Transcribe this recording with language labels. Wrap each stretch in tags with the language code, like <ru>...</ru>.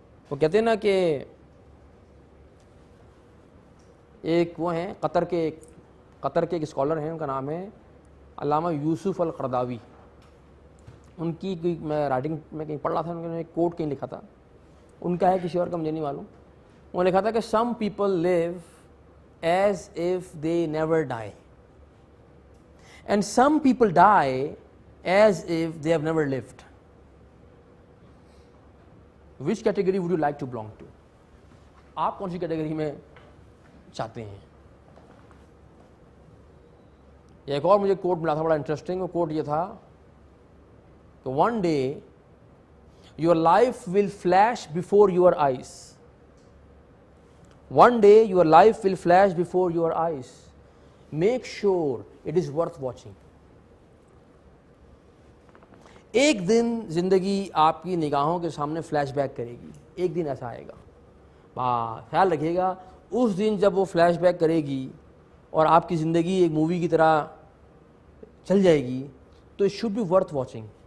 <ur>وہ کہتے ہیں نا کہ ایک وہ ہیں قطر کے ایک اسکالر ہیں, ان کا نام ہے علامہ یوسف القرداوی. ان کی کوئی میں رائٹنگ میں کہیں پڑھ رہا تھا, انہوں نے ایک کوٹ کہیں لکھا تھا, ان کا ہے کسی اور کا مجھے نہیں معلوم. وہ لکھا تھا کہ</ur> <en>Some people live as if they never die and some people die as if they have never lived. Which category would you like to belong to?</en> <ur>آپ کون سی کیٹیگری میں چاہتے ہیں؟ ایک اور مجھے کوٹ ملا تھا بڑا انٹرسٹنگ. وہ کوٹ یہ تھا کہ</ur> <en>one day your life will flash before your eyes. One day your life will flash before your eyes. Make sure it is worth watching.</en> <ur>ایک دن زندگی آپ کی نگاہوں کے سامنے فلیش بیک کرے گی, ایک دن ایسا آئے گا, خیال رکھیے گا اس دن جب وہ فلیش بیک کرے گی اور آپ کی زندگی ایک مووی کی طرح چل جائے گی, تو</ur> <en>it should be worth watching.</en>